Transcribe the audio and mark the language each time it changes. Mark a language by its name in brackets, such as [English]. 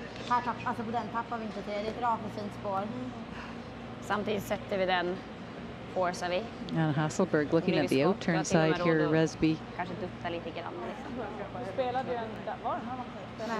[Swedish] Alltså på den tappar vi inte till. Det är ett rakt och fint spår. Samtidigt sätter vi den, forcear vi. [English] And Hasselborg looking at the out turn side here, Resby. [Swedish] Kanske dutta lite grann. Spelade den där, var den här matchen?